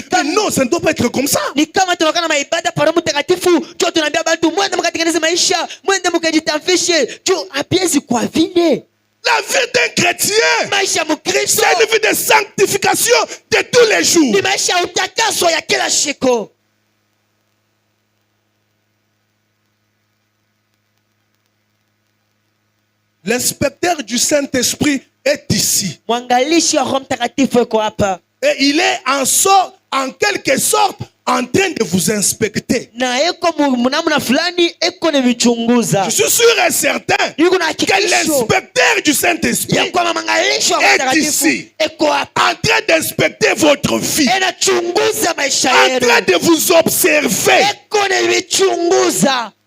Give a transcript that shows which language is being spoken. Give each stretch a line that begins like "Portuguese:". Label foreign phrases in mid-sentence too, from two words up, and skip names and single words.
French: Mais non, ça ne doit pas être comme ça.
Swahili: Ni kama tunakuwa na maibada pa Roho Mtakatifu juu tunaambia bantu mwende mkatengeneze maisha mwende mkajitamfishe juu hapiezi kwa vile
French: La vie d'un chrétien,
Swahili: maisha Mkristo
French: c'est une vie de sanctification de tous les jours.
Swahili: ni maisha ya utakaso ya kila siku.
French: L'inspecteur du Saint-Esprit est ici.
Swahili: Mwangalishi wa Roho Mtakatifu yuko hapa
French: Et il est en quelque sorte en train de vous inspecter.
Swahili: na eko namna fulani eko na michunguza
French: Je suis sûr et certain
Swahili: yuko na
French: que
Swahili: hakikisho
French: l'inspecteur du Saint-Esprit
Swahili: ya kwamba mwangalishi wa Roho
French: est
Swahili: Mtakatifu
French: ici,
Swahili: eko hapa
French: en train d'inspecter votre vie,
Swahili: anachunguza maisha
French: en
Swahili: yenu
French: train de vous observer.
Swahili: eko na michunguza.